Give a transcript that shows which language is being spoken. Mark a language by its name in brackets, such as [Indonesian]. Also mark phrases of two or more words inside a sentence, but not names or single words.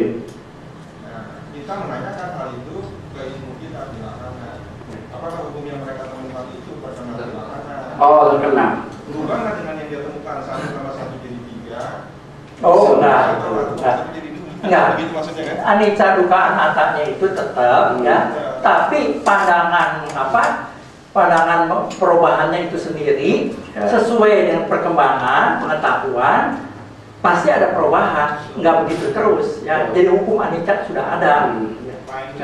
[Indonesian] Nah, kita menanyakan hal itu ke ilmu kita tilakana. Apakah hukum yang mereka temukan itu terkena tilakana? Oh, terkena. Berubah nggak dengan yang dia temukan 1 tambah 1 jadi 3? Oh, enggak. Enggak. Begitu maksudnya kan? [Pali] Anicca, dukkha, anattanya [Indonesian] itu tetap, ya. Tapi pandangan pandangan perubahannya itu sendiri sesuai dengan perkembangan pengetahuan pasti ada perubahan, nggak begitu terus, ya. Jadi hukum anicca sudah ada. Pak Hendri,